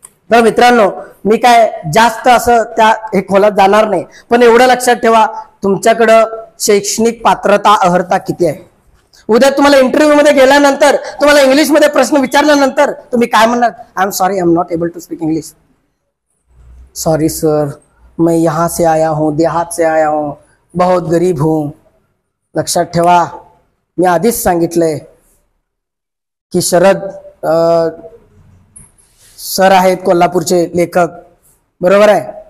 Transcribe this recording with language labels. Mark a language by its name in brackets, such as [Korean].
[Marathi] तर मित्रांनो, मी काय जास्त असं त्या हे खोलात जाणार नाही, पण एवढं लक्षात ठेवा तुमच्याकडं शैक्षणिक पात्रता अर्हता किती आहे. उद्या तुम्हाला इंटरव्ह्यू मध्ये गेल्यानंतर तुम्हाला इंग्लिश मध्ये प्रश्न विचारल्यानंतर तुम्ही काय म्हणणार? [English] I am sorry, I am not able to speak English. [Hindi] Sorry sir, मैं यहाँ से आया हूँ, देहात से आया हूँ, बहुत गरीब हूँ. [Marathi] लक्षात ठेवा, मी आधीच सांगितलंय की शरद सर आहेत कोल्हापूरचे लेखक, बरोबर आहे.